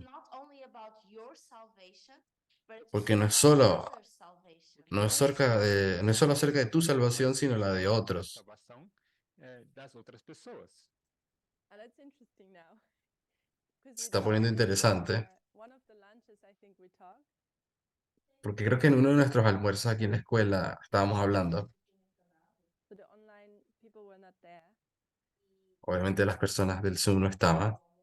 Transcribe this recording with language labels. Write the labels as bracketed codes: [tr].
[en] It's not only about your salvation, but it's [es] Porque no es [en] also [es] solo, [en] about others' salvation. [es] no es solo acerca de tu salvación, sino la de otros. [pt] salvação das outras pessoas. [en] That's interesting now. 'Cause [es] Se [en] we [es] está poniendo [en] talked, [es] interesante, [en] one of the lunches I think we talked. [es] porque creo que en uno de nuestros almuerzos aquí en la escuela estábamos hablando, [en] So the online people were not there. [es] obviamente las personas del Zoom no estaban.